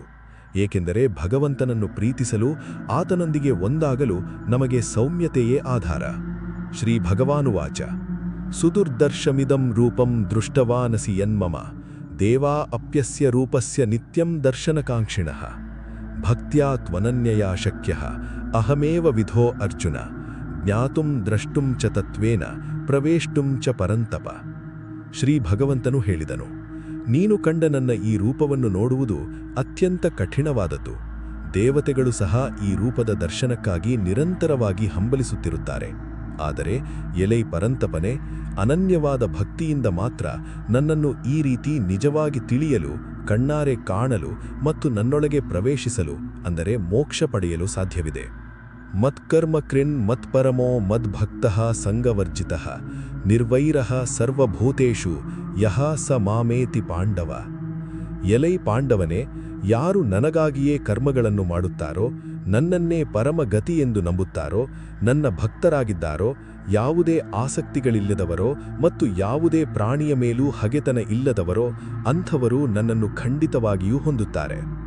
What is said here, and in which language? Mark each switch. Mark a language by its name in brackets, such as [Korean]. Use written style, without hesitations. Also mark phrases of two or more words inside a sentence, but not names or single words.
[Kannada] ಏಕೆಂದರೆ ಭಗವಂತನನ್ನು ಪ್ರೀತಿಸಲು, ಆತನೊಂದಿಗೆ ಒಂದಾಗಲು ನಮಗೆ ಸೌಮ್ಯತೆಯೇ ಆಧಾರ. [Sanskrit] ಶ್ರೀ ಭಗವಾನುವಾಚ ಸುದುರ್ದರ್ಶಮಿದಂ ರೂಪಂ ದೃಷ್ಟವಾನಸಿ ಯನ್ಮಮ ದೇವಾ ಅಪ್ಯಸ್ಯ ರೂಪಸ್ಯ ನಿತ್ಯಂ ದರ್ಶನಕಾಂಕ್ಷಿಣಃ ಭಕ್ತ್ಯಾ ತ್ವನನ್ಯಯಾ ಶಕ್ಯಃ ಅಹಮೇವ ವಿಧೋ ಅರ್ಜುನ ಜ್ಞಾತುಂ ದ್ರಷ್ಟುಂ ಚ ತತ್ವೇನ ಪ್ರವೇಷ್ಟುಂ ಚ ಪರಂತಪ. [Kannada] ಶ್ರೀ ಭಗವಂತನು ಹೇಳಿದನು, ನೀನು ಕಂಡ ನನ್ನ ಈ ರೂಪವನ್ನು ನೋಡುವುದು ಅತ್ಯಂತ ಕಠಿಣವಾದದ್ದು. ದೇವತೆಗಳು ಸಹ ಈ ರೂಪದ ದರ್ಶನಕ್ಕಾಗಿ ನಿರಂತರವಾಗಿ ಹಂಬಲಿಸುತ್ತಿರುತ್ತಾರೆ. ಆದರೆ ಎಲೈ ಪರಂತಪನೆ, ಅನನ್ಯವಾದ ಭಕ್ತಿಯಿಂದ ಮಾತ್ರ ನನ್ನನ್ನು ಈ ರೀತಿ ನಿಜವಾಗಿ ತಿಳಿಯಲು, ಕಣ್ಣಾರೆ ಕಾಣಲು ಮತ್ತು ನನ್ನೊಳಗೆ ಪ್ರವೇಶಿಸಲು ಅಂದರೆ ಮೋಕ್ಷ ಪಡೆಯಲು ಸಾಧ್ಯವಿದೆ. [Sanskrit] ಮತ್ಕರ್ಮ ಕೃನ್ ಮತ್ಪರಮೋ ಮದ್ಭಕ್ತಃ ಸಂಗವರ್ಜಿತಃ ನಿರ್ವೈರಃ ಸರ್ವಭೂತೇಷು ಯಃ ಸ ಮಾಮೇತಿ ಪಾಂಡವ. [Kannada] ಎಲೈ ಪಾಂಡವನೇ, ಯಾರು ನನಗಾಗಿಯೇ ಕರ್ಮಗಳನ್ನು ಮಾಡುತ್ತಾರೋ, ನನ್ನನ್ನೇ ಪರಮಗತಿ ಎಂದು ನಂಬುತ್ತಾರೋ, ನನ್ನ ಭಕ್ತರಾಗಿದ್ದಾರೋ, ಯಾವುದೇ ಆಸಕ್ತಿಗಳಿಲ್ಲದವರೋ ಮತ್ತು ಯಾವುದೇ ಪ್ರಾಣಿಯ ಮೇಲೂ ಹಗೆತನ ಇಲ್ಲದವರೋ ಅಂಥವರು ನನ್ನನ್ನು ಖಂಡಿತವಾಗಿಯೂ ಹೊಂದುತ್ತಾರೆ.